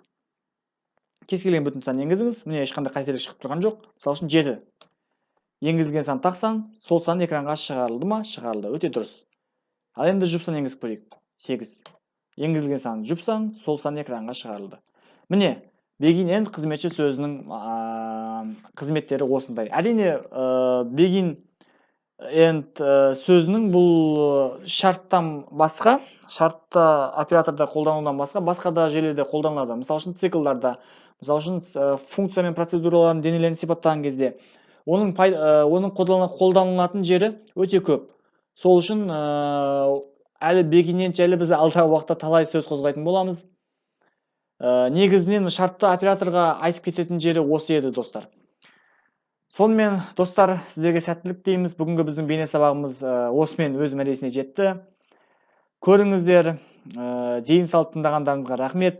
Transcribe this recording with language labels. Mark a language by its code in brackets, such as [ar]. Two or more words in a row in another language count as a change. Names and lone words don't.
[kk] Кез келген бүтін сан енгізіңіз. Міне ешқандай қателік шығып тұрған жоқ. Мысалы үшін 7. Енгізілген сан тақсан, сол сан экранға шығарылды ма? Шығарылды. Өте дұрыс. Ал енді жұп сан енгізіп көрейік. 8. Енгізілген сан жұп сан, сол сан экранға шығарылды. Міне, [en] begin end [kk] қызметші сөзінің қызметтері осындай. Әрине, [en] begin end [kk] сөзінің бұл шарттан басқа, шартты операторда қолданудан басқа да жерлерде қолданылады. Мысалы үшін циклдарда, мысалы үшін функция мен процедуралардың денелерін сипаттаған кезде оның қолданылатын жері өте көп. Сол үшін әлі [en] begin end [kk] жайлы біз алдағы уақытта талай сөз қозғайтын боламыз. Негізінен шартты операторға айтып кететін жері осы еді, достар. Сонымен, достар, сіздерге сәттілік тілейміз. Бүгінгі біздің бейне сабағымыз осымен өз мәресіне жетті. Көріңіздер, зейін салып тыңдағандарыңызға рахмет.